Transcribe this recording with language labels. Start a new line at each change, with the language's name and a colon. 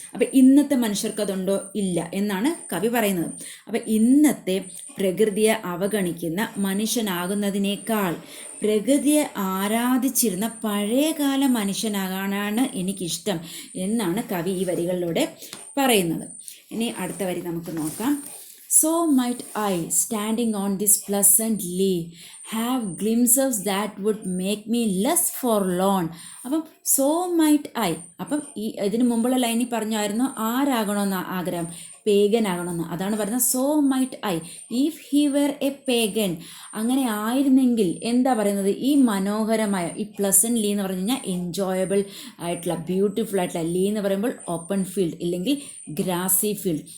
Malayalam: അപ്പം ഇന്നത്തെ മനുഷ്യർക്ക് അതുണ്ടോ? ഇല്ല എന്നാണ് കവി പറയുന്നത്. അപ്പം ഇന്നത്തെ പ്രകൃതിയെ അവഗണിക്കുന്ന മനുഷ്യനാകുന്നതിനേക്കാൾ പ്രകൃതിയെ ആരാധിച്ചിരുന്ന പഴയകാല മനുഷ്യനാകാനാണ് എനിക്കിഷ്ടം എന്നാണ് കവി ഈ വരികളിലൂടെ പറയുന്നത്. ഇനി അടുത്ത വരി നമുക്ക് നോക്കാം.
English: So might I, standing on this pleasant lea, have glimpses that would make me less forlorn.
Malayalam: അപ്പം
English: so might I.
Malayalam: അപ്പം ഇതിന് മുമ്പുള്ള ലൈനിൽ പറഞ്ഞായിരുന്നു ആരാകണമെന്ന് ആഗ്രഹം? പേഗൻ ആകണമെന്ന്. അതാണ് പറയുന്നത്
English: So might I if he were a pagan.
Malayalam: അങ്ങനെ ആയിരുന്നെങ്കിൽ എന്താ പറയുന്നത്, ഈ മനോഹരമായ ഈ പ്ലസൻറ്റ് ലീ എന്ന് പറഞ്ഞു കഴിഞ്ഞാൽ എൻജോയബിൾ ആയിട്ടുള്ള ബ്യൂട്ടിഫുൾ ആയിട്ടുള്ള, ലീ എന്ന് പറയുമ്പോൾ ഓപ്പൺ ഫീൽഡ് ഇല്ലെങ്കിൽ ഗ്രാസി ഫീൽഡ്.